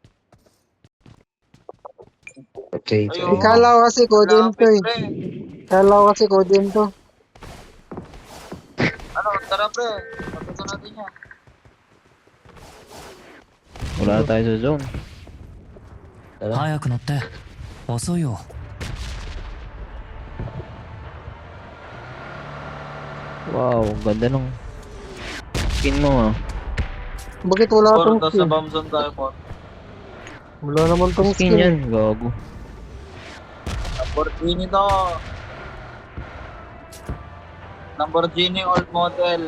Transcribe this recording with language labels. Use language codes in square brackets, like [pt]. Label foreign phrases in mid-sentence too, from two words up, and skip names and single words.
[tl] potato. Ayun. Ikala ko kasi code to Lapit, eh. pre. Ikala ko kasi code to. Ano, tara, pre. Patuto natin yan. Wala na tayo sa zone. Tara. [ja] 早く乗って遅いよ [tl] Wow, ganda ng skin mo ah. Bakit wala Por, tong daw sa skin? [en] bomb zone [tl] tayo, Por. Wala naman tong Skin skin. yan, gago. Lamborghini to. Lamborghini [en] old model.